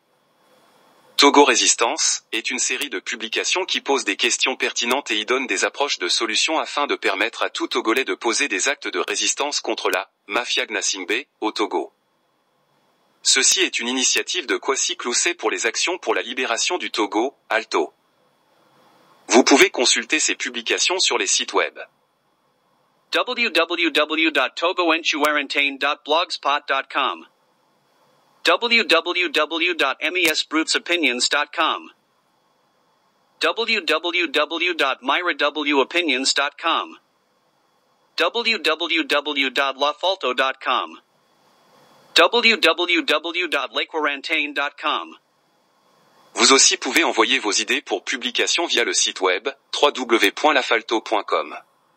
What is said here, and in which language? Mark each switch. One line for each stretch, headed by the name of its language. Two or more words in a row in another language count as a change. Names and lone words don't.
French: Togo Résistance est une série de publications qui posent des questions pertinentes et y donnent des approches de solutions afin de permettre à tout Togolais de poser des actes de résistance contre la mafia Gnassingbé au Togo. Ceci est une initiative de Kwasi Clousset pour les actions pour la libération du Togo, ALTO. Vous pouvez consulter ces publications sur les sites web www.togoenchuarantane.blogspot.com www.mesbrutsopinions.com www.myrawopinions.com www.lafalto.com www.lakewarantane.com. Vous aussi pouvez envoyer vos idées pour publication via le site web www.lafalto.com.